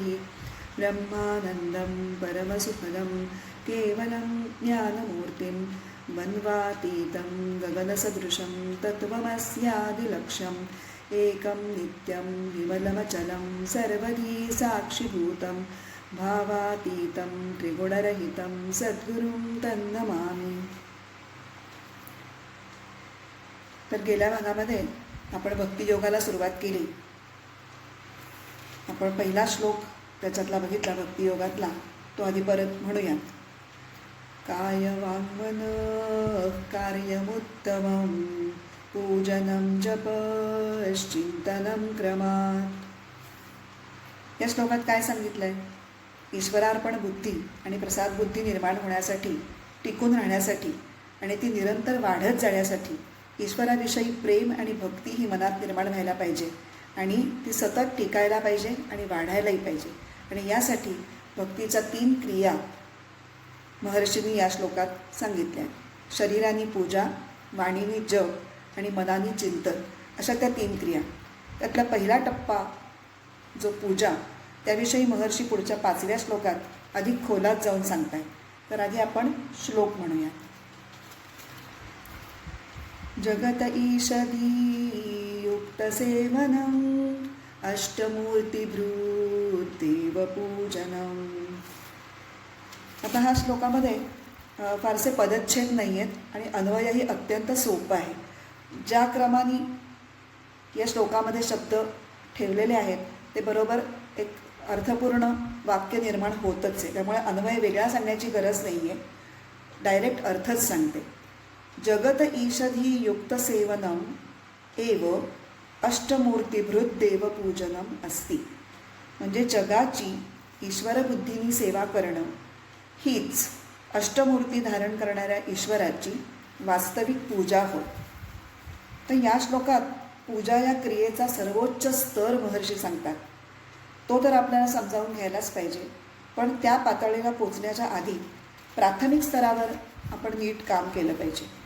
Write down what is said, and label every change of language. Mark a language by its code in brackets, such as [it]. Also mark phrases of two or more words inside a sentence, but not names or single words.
[sa] ब्रह्मानन्दं परमसुखदं केवलं ज्ञानमूर्तिं मन्वातीतं गगनसदृशं तत्त्वमस्यादिलक्ष्यम् एकं नित्यं विमलमचलं सर्वधी साक्षिभूतं भावातीतं त्रिगुणरहितं सद्गुरुं तन्नमामि. [mr] तर गेल्या भागामध्ये आपण भक्तियोगाला सुरुवात केली. आपण पहिला श्लोक त्याच्यातला बघितला भक्तियोगातला, तो आधी परत म्हणूया. [sa] कायवाङ्मनः कार्यमुत्तमं पूजनं जपश्चिंतनं क्रमात्. [mr] या श्लोकात काय सांगितलंय? ईश्वरार्पण बुद्धी आणि प्रसाद बुद्धी निर्माण होण्यासाठी, टिकून राहण्यासाठी आणि ती निरंतर वाढत जाण्यासाठी ईश्वराविषयी प्रेम आणि भक्ती ही मनात निर्माण व्हायला पाहिजे आणि ती सतत टिकायला पाहिजे आणि वाढायलाही पाहिजे. आणि यासाठी भक्तीच्या 3 क्रिया महर्षींनी या श्लोकात सांगितल्या. शरीराने पूजा, वाणीने जप आणि मनाने चिंतन, अशा त्या 3 क्रिया. त्यातला पहिला टप्पा जो पूजा, त्याविषयी महर्षी पुढच्या 5व्या श्लोकात अधिक खोलात जाऊन सांगताय. तर आधी आपण श्लोक म्हणूया. [sa] जगत ईषदी युक्त सेवनम अष्टमूर्तिभृत देवपूजनम. [mr] आता हा श्लोकामध्ये फारसे पदच्छेद नाही आहेत आणि अन्वयही अत्यंत सोपं आहे. ज्या क्रमाने या श्लोकामध्ये शब्द ठेवलेले आहेत ते बरोबर एक अर्थपूर्ण वाक्य निर्माण होतच आहे. त्यामुळे अन्वय वेगळा सांगण्याची गरज नाही आहे, डायरेक्ट अर्थच सांगते. [sa] जगत ईषधी युक्त सेवनम एव अष्टमूर्तिभृत देवपूजनम अस्ति. [mr] म्हणजे जगाची ईश्वरबुद्धीनी सेवा करणं हीच अष्टमूर्ती धारण करणाऱ्या ईश्वराची वास्तविक पूजा होय. तर या श्लोकात पूजा या क्रियेचा सर्वोच्च स्तर महर्षी सांगतात. तो तर आपल्याला समजावून घ्यायलाच पाहिजे, पण त्या पातळीला पोचण्याच्या आधी प्राथमिक स्तरावर आपण नीट काम केलं पाहिजे.